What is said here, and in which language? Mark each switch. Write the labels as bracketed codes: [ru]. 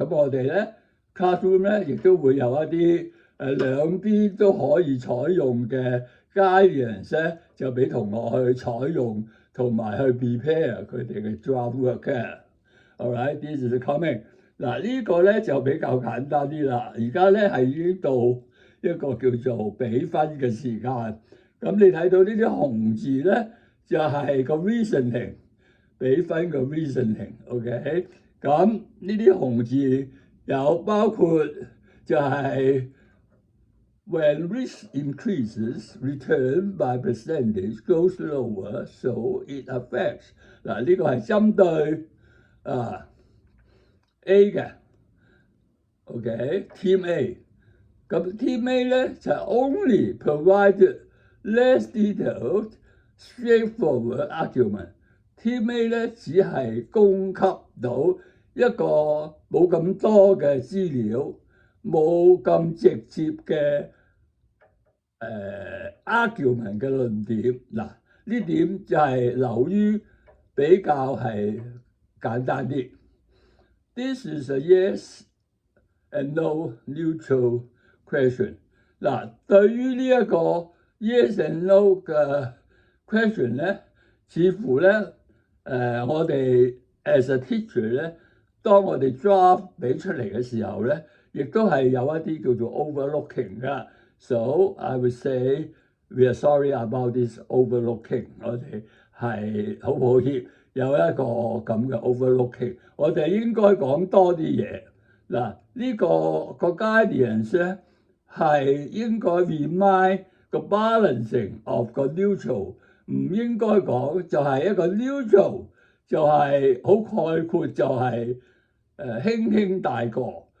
[yue] 咁我哋咧 classroom 咧亦都會有一啲兩邊都可以採用嘅 guidance 咧，就俾同學去採用同埋去 prepare 佢哋嘅 draft work 嘅。 [en] Alright, this is coming。 [yue] 嗱呢個咧就比較簡單啲啦。而家咧係已經到一個叫做比分嘅時間。咁你睇到呢啲紅字咧，就係個 reasoning。比分個 reasoning，OK， 咁呢啲紅字有包括就係 [en] when risk increases, return by percentage goes lower, so it affects。 [yue] 嗱呢個係針對A 嘅 ，OK，Team A。咁 Team A 咧就 [en] only provided less detailed, straightforward argument。 [yue] Team A 咧只係供給到一個冇咁多嘅資料，冇咁直接嘅argument 嘅論點。嗱，呢點就係流於比較係簡單啲。 [en] This is a yes and no neutral question。 [yue] 嗱，對於呢一個 yes and no 嘅 question 咧，似乎咧我哋 as a teacher 咧，當我哋 draft 俾出嚟嘅時候咧，亦都係有一啲叫做 overlooking 㗎。 [en] So I would say we are sorry about this overlooking。 [yue] 我哋係好抱歉有一個咁嘅 overlooking。我哋應該講多啲嘢。嗱，呢個 guidance 咧係應該 remind 個 balancing of 個 neutral， 唔應該講就係一個 neutral， 就係好概括，就係輕輕帶過。